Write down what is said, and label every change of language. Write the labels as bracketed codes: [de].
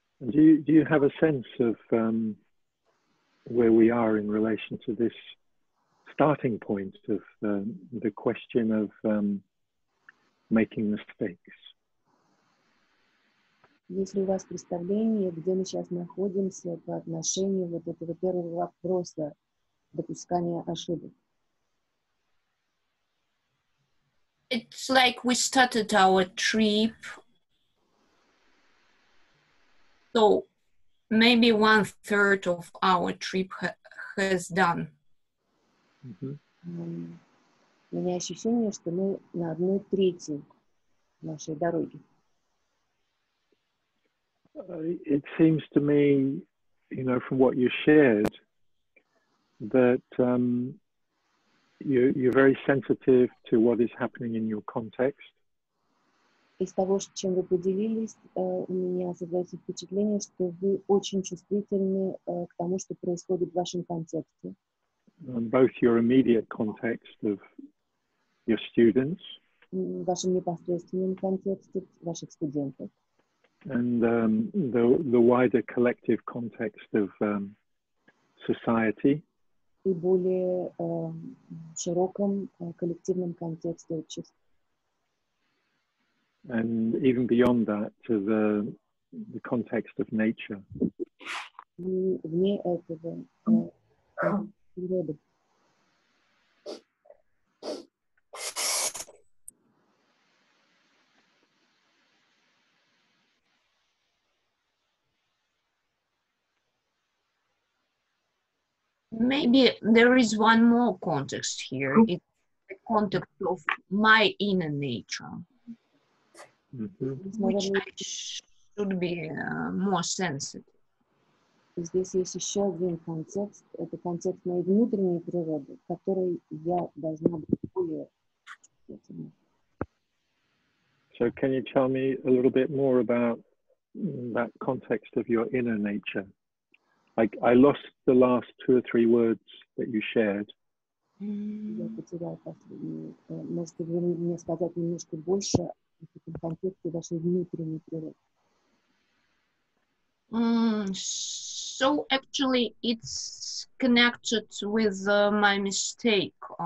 [en] Do you have a sense of where we are in relation to this starting point of the question of making mistakes? [ru] Есть ли у вас представление, где мы сейчас находимся по отношению вот этого первого вопроса допускания ошибок? [en] It's like we started our trip. So maybe 1/3 of our trip has done. [ru] У меня ощущение, что мы на 1/3 нашей дороги. [en] It seems to me, you know, from what you shared, that you're very sensitive to what is happening in your context. [ru] Из того, чем вы поделились, у меня создается впечатление, что вы очень чувствительны к тому, что происходит в вашем контексте. [en] Both your immediate context of your students, [ru] В вашем непосредственном контексте ваших студентов. [en] and the wider collective context of society. [ru] И более широком коллективном контексте общества. [en] And even beyond that, to the context of nature. [ru] И вне этого природы. [en] Maybe there is one more context here. It's the context of my inner nature, which I should be more sensitive. [ru] Здесь есть еще один контекст. Это контекст моей внутренней природы, к которой я должна быть более чувствительной. [en] So can you tell me a little bit more about that context of your inner nature? I lost the last 2 or 3 words that you shared. [ru] Я потеряла последние. Можете вы мне сказать немножко больше о этом контексте вашей внутренней природы? [en] So actually it's connected with my mistake.